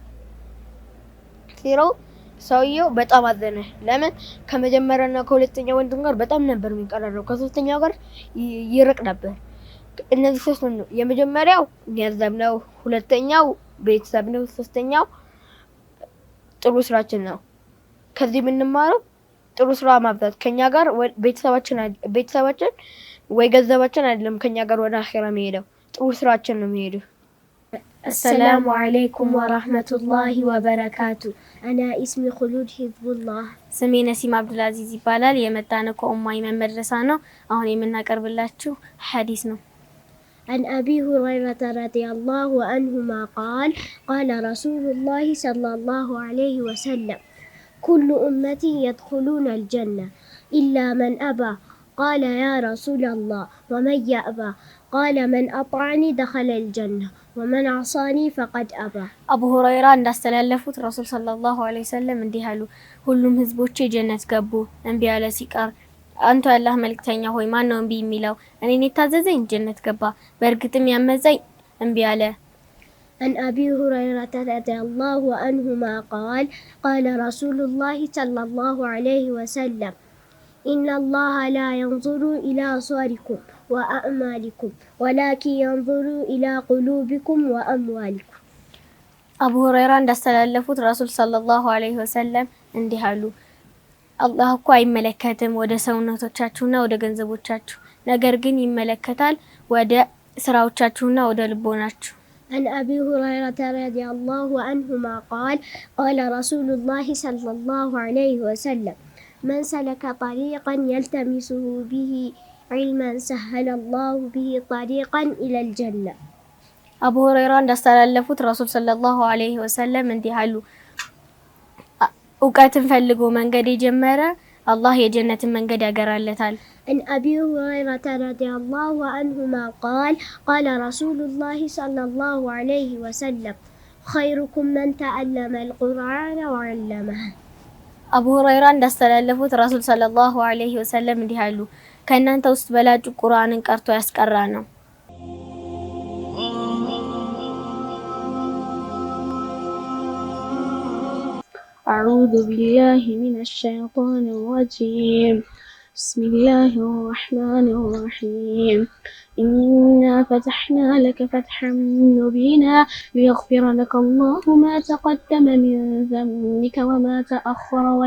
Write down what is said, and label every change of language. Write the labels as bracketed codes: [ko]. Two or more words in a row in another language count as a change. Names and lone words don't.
[am] ሲለው ሰውየው በጣም አዘነ። ለምን ከመጀመሪያና ከሁለተኛ ወንድም ጋር በጣም ነበር የሚቀራረው፣ ከሶስተኛው ጋር ይርቅ ነበር። እነዚህ 3 ነው። የመጀመሪያው ገንዘብ ነው፣ ሁለተኛው ቤተሰብ ነው፣ ሶስተኛው ጥሩ ስራችን ነው። ከዚህ የምንማረው ጥሩ ስራ ማብዛት ከኛ ጋር ቤተሰባችን ወይ ገንዘባችን አይደለም ከኛ ጋር ወደ አኺራ የሚሄደው ጥሩ ስራችን ነው የሚሄደው። [ar] السلام عليكم ورحمة الله وبركاته. أنا اسمي خلود حزب الله. [am] ስሜ ነሲም አብዱልአዚዝ ይባላል። የመጣነው ከኡማይ መድረሳ ነው። አሁን የምናቀርብላችሁ ሐዲስ ነው። [ar] عن أبي هريرة رضي الله عنهما قال قال رسول الله صلى الله عليه وسلم كل أمتي يدخلون الجنة إلا من أبى قال يا رسول الله ومن يأبى قال من أطعني دخل الجنة ومن عصاني فقد أبى [am] አቡ ሁረይራ እንዳስተላለፉት ረሱል [ar] صلى الله عليه وسلم [am] እንዲህ አሉ፣ ሁሉም ህዝቦች ጀነት ገቡ እንቢ ያለ ሲቀር አንተ አላህ መልእክተኛ ሆይ ማን ነው እንቢ የሚለው? እኔን የታዘዘኝ ጀነት ገባ፣ በእርግጥም ያመፀኝ እንቢ አለ። [ar] عن أبي هريرة رضي الله عنهما قال قال رسول الله صلى الله عليه وسلم إن الله لا ينظر إلى صوركم وأعمالكم ولكن ينظر إلى قلوبكم وأموالكم [am] አቡ ሁረይራ እንዳስተላለፉት ረሱል [ar] صلى الله عليه وسلم [am] እንዲህ አሉ፣ አላህ እኮ አይመለከትም ወደ ሰውነቶቻችሁና ወደ ገንዘቦቻችሁ፣ ነገር ግን ይመለከታል ወደ ስራዎቻችሁና ወደ ልቦናችሁ። [ar] عن أبي هريرة رضي الله عنهما قال قال رسول الله صلى الله عليه وسلم من سلك طريقا يلتمسه به علما سهل الله به طريقا إلى الجنة. [am] አቡ ሁረይራ እንዳስተላለፉት ረሱል [ar] صلى الله عليه وسلم [am] እንዲህ አሉ፣ እውቀትን ፈልጎ መንገድ የጀመረ አላህ የጀነትን መንገድ ያገራለታል። [ar] عن أبي هريرة رضي الله عنهما قال قال رسول الله صلى الله عليه وسلم خيركم من تعلم القرآن وعلمه. [am] አቡ ሁረይራ እንዳስተላለፉት ረሱል [ar] صلى الله عليه وسلم [am] እንዲህ አሉ፣ ከእናንተ ውስጥ በላጩ ቁርአንን ቀርቶ ያስቀራ ነው። [ar] أعوذ بالله من الشيطان الرجيم. بسم الله الرحمن الرحيم. إنا فتحنا لك فتحا مبينا ليغفر لك الله ما تقدم من ذنبك وما تأخر